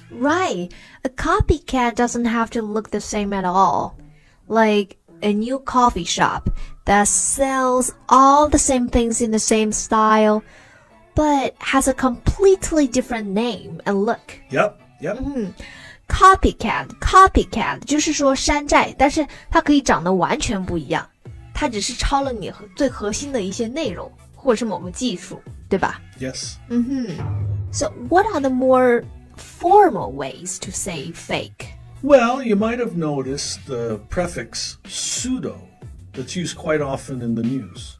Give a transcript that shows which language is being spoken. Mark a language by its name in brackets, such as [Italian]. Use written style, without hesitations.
[English] Right. A copycat doesn't have to look the same at all. Like a new coffee shop that sells all the same things in the same style, but has a completely different name and look. Yep. [Chinese] Copycat 就是说山寨，但是它可以长得完全不一样，它只是抄了你最核心的一些内容，或者是某个技术，对吧？ [English] Yes. So what are the more formal ways to say fake? Well, you might have noticed the prefix pseudo that's used quite often in the news.